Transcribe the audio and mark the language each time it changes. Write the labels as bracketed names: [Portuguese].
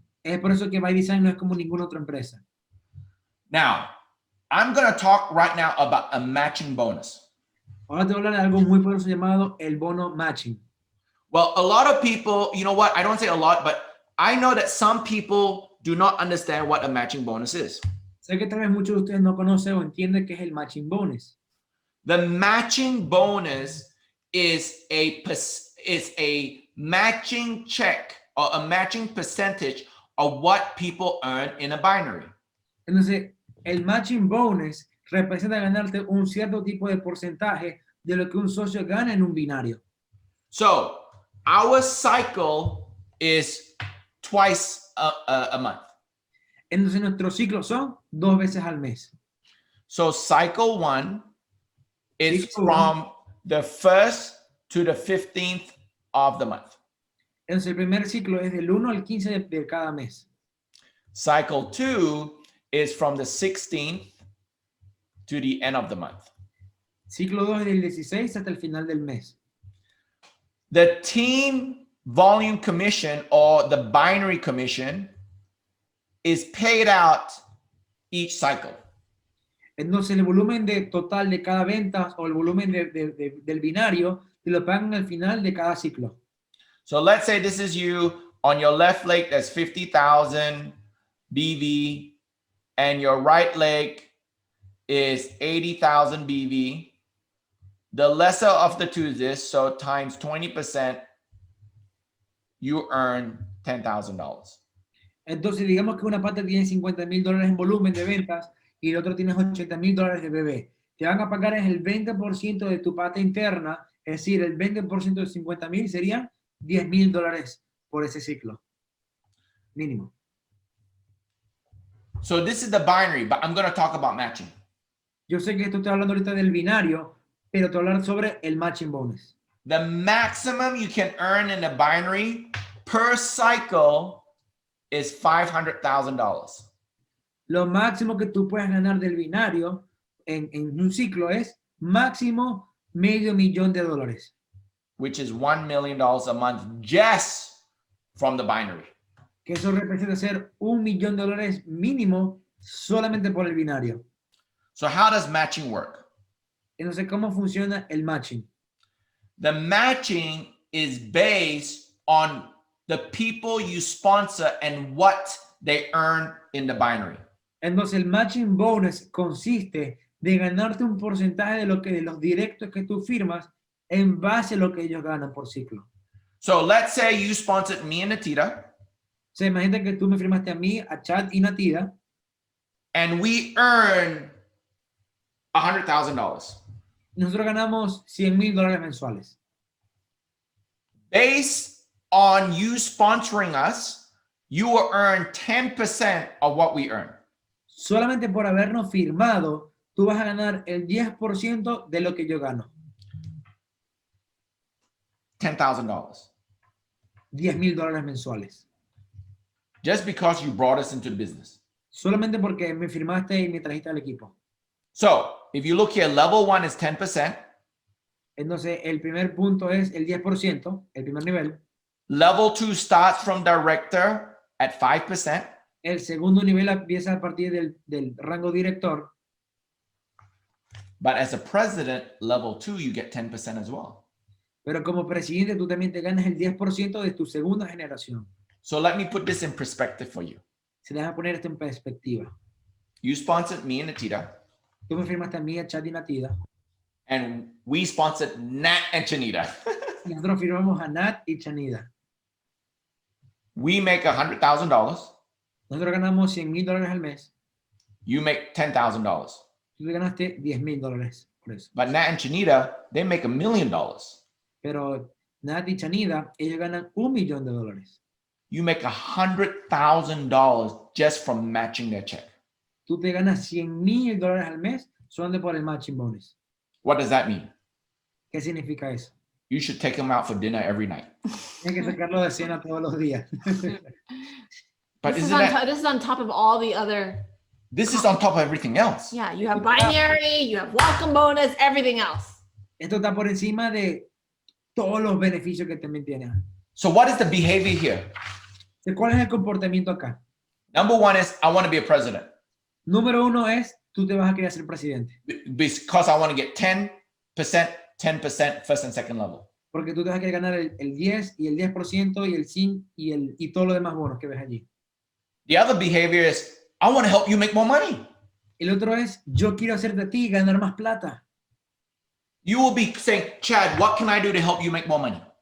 [Spanish] Es por eso que BYDZYNE no es como ninguna otra empresa. [English] Now, I'm going to talk right now about a matching bonus. [Spanish] Ahora te voy a hablar de algo muy poderoso llamado el bono matching. [English] Well, a lot of people, you know what? I don't say a lot, but I know that some people do not understand what a matching bonus is. [Spanish] Sé que tal vez muchos de ustedes no conocen o entienden qué es el matching bonus. [English] The matching bonus is a matching check or a matching percentage of what people earn in a binary. [Spanish] Entonces, el matching bonus representa ganarte un cierto tipo de porcentaje de lo que un socio gana en un binario. [English] So, our cycle is twice a month. [Spanish] Entonces, nuestros ciclos son 2 veces al mes. [English] So, cycle 1 is Cycle from the 1st to the 15th of the month. [Spanish] Entonces, el primer ciclo es del 1 al 15 de cada mes. [English] Cycle 2 is from the 16th to the end of the month. [Spanish] Ciclo 2 es del 16 hasta el final del mes. [English] The team volume commission or the binary commission is paid out each cycle. [Spanish] Entonces, el volumen total de cada venta o el volumen del binario te lo pagan al final de cada ciclo. [English] So let's say this is you on your left leg, that's 50,000 BV, and your right leg is 80,000 BV. The lesser of the two is this, so times 20%, you earn $10,000. [Spanish] Entonces, digamos que una pata tiene $50,000 en volumen de ventas y el otro tiene $80,000 de bebé. Te van a pagar es el 20% de tu pata interna, es decir, el 20% de 50,000 serían $10,000 por ese ciclo. Mínimo. [English] So this is the binary, but I'm going to talk about matching. [Spanish] Yo sé que esto estoy hablando ahorita del binario, pero te voy a hablar sobre el matching bonus. [English] The maximum you can earn in the binary per cycle is $500,000. [Spanish] Lo máximo que tú puedes ganar del binario en un ciclo es máximo $500,000. [English] Which is $1 million a month just from the binary. [Spanish] Que eso representa ser $1,000,000 mínimo solamente por el binario. [English] So how does matching work? [Spanish] Entonces, ¿cómo funciona el matching? [English] The matching is based on the people you sponsor and what they earn in the binary. [Spanish] Entonces, el matching bonus consiste de ganarte un porcentaje de los directos que tú firmas en base a lo que ellos ganan por ciclo. [English] So let's say you sponsored me and Nattida. [Spanish] O sea, imagínate que tú me firmaste a mí, a Chad y Nattida. [English] And we earn $100,000. [Spanish] Nosotros ganamos $100,000 mensuales. [English] Based on you sponsoring us, you will earn 10% of what we earn. [Spanish] Solamente por habernos firmado, tú vas a ganar el 10% de lo que yo gano. [English] $10,000. [Spanish] $10,000 mensuales. [English] Just because you brought us into the business. [Spanish] Solamente porque me firmaste y me trajiste al equipo. [English] So if you look here, level 1 is 10%. [Spanish] Entonces, el primer punto es el 10%, el primer nivel. [English] Level 2 starts from director at 5%. [Spanish] El segundo nivel empieza a partir del rango director. [English] But as a president, level 2, you get 10% as well. [Spanish] Pero como presidente, tú también te ganas el 10% de tu segunda generación. [English] So let me put this in perspective for you. [Spanish] Se deja poner esto en perspectiva. [English] You sponsored me and Nattida. [Spanish] Tú me firmaste a mí, a Chad y Nattida. [English] And we sponsored Nat and Chanita. [Spanish] Nosotros firmamos a Nat y Chanida. [English] We make $100,000. [Spanish] Nosotros ganamos $100,000 al mes. [English] You make $10,000. [Spanish] Tú te ganaste $10,000 por eso. [English] But Nat and Chanita, they make $1 million. [Spanish] Pero Nat y Chanida, ellos ganan $1,000,000. [English] You make $100,000 just from matching their check. [Spanish] Tú te ganas $100,000 al mes solamente por el matching bonus. [English] What does that mean? [Spanish] ¿Qué significa eso? [English] You should take them out for dinner every night. [Spanish] Tienes que sacarlo de cena todos los días. [English] But This isn't that, is on top of all the other. this is on top of everything else. Yeah, you have binary, you have welcome bonus, everything else. [Spanish] Esto está por encima de todos los beneficios que también tiene. [English] So what is the behavior here? [Spanish] ¿Cuál es el comportamiento acá? [English] Number 1 is I want to be a president [Spanish] Número 1 es, tú te vas a querer ser presidente. [English] because I want to get 10%, 10% first and second level. [Spanish] Porque tú te vas a querer ganar el 10 y el 10% y el 5 y todo lo demás bonos que ves allí. [English] The other behavior is I want to help you make more money. [Spanish] El otro es, yo quiero hacerte a ti ganar más plata. [English] You will be saying, Chad, what can I do to help you make more money?